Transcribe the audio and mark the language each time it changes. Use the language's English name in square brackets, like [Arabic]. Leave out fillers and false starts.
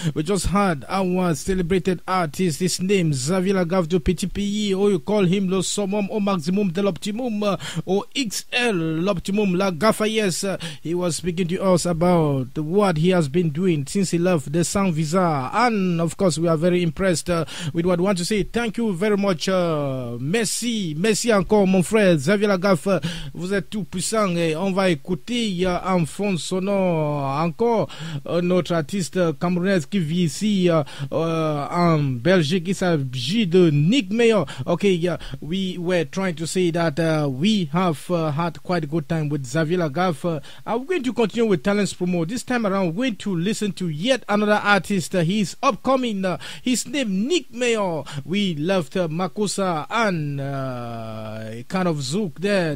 [English] We just had our celebrated artist, his name Xavier Lagaffe de Petit Pays, or you call him le summum au maximum de l'optimum, or XL l'optimum Lagaffe. Yes, he was speaking to us about what he has been doing since he left the Sans Visa, and of course we are very impressed with what we want to say. Thank you very much, [French] merci encore mon frère [English] Xavier Lagaffe. [French] Vous êtes tout puissant et on va écouter en fond sonore encore notre artiste camerounaise qui vit ici en Belgique. Il s'agit de Nick Mayor. [English] Okay, we were trying to say that we have had quite a good time with Xavier Lagaffe. I'm going to continue with Talents Promo. This time around, we're going to listen to yet another artist. He's upcoming. His name Nick Mayor. We left Makossa and kind of Zouk there.